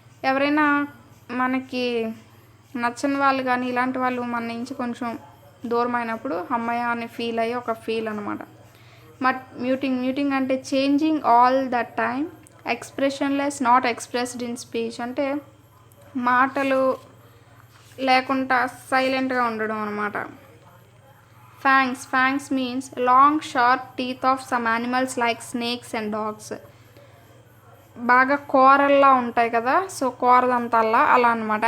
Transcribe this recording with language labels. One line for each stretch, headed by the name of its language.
Telugu: ఎవరైనా మనకి నచ్చని వాళ్ళు కానీ ఇలాంటి వాళ్ళు మన నుంచి కొంచెం దూరం అయినప్పుడు అమ్మయ్య అని ఫీల్ అయ్యి ఒక ఫీల్ అనమాట.
English: Muting అంటే changing all the time. Expressionless not expressed in speech
Telugu: అంటే మాటలు లేకుండా సైలెంట్గా ఉండడం అనమాట.
English: Fangs means long sharp teeth of some animals like snakes and dogs.
Telugu: బాగా కోరల్లా ఉంటాయి కదా, సో కోరదంతల్లా అలా అనమాట.